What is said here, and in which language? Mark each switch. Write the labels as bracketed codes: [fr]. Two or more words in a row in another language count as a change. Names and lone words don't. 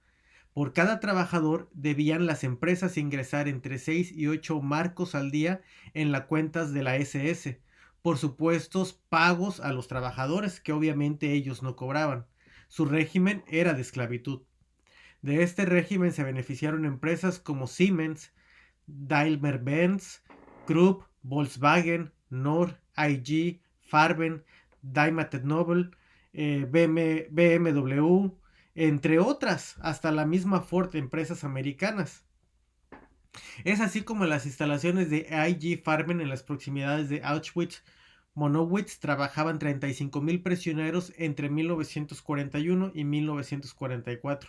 [es] Por cada trabajador debían las empresas ingresar entre 6 y 8 marcos al día en las cuentas de la SS, por supuestos pagos a los trabajadores que obviamente ellos no cobraban. Su régimen era de esclavitud. De este régimen se beneficiaron empresas como Siemens, Daimler-Benz, Krupp, Volkswagen, Nord, IG, Farben, Daimler Nobel, BMW, entre otras, hasta la misma Ford, empresas americanas. Es así como las instalaciones de IG Farben en las proximidades de Auschwitz Monowitz trabajaban 35.000 prisioneros entre 1941 y 1944.